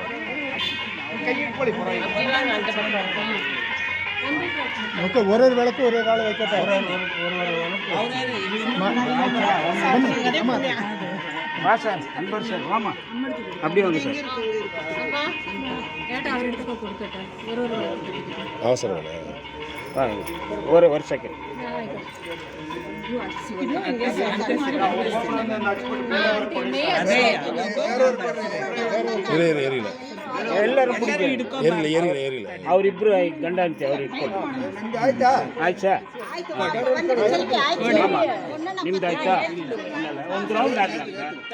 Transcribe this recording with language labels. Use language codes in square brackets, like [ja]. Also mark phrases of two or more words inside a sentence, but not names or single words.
[ta] ஒரு விளக்கு ஒரு ஆள் வைக்கட்டா. அன்பர் சார் வாமா அப்படியே வாங்க சார். அவசரம் ஒரு வருஷಕ್ಕೆ [kn] ಏರಿಲ್ಲ ಎಲ್ಲರೂ ಏರಿಲ್ಲ ಅವರಿಬ್ರು ಗಂಡ ಅಂತೆ ಅವ್ರು ಇಟ್ಕೊಂಡು ಆಯ್ತಾ ನಿಮ್ದು ಆಯ್ತಾ ಒಂದು ರೌಂಡ್ ಆಗ್ಲಕ್ಕ.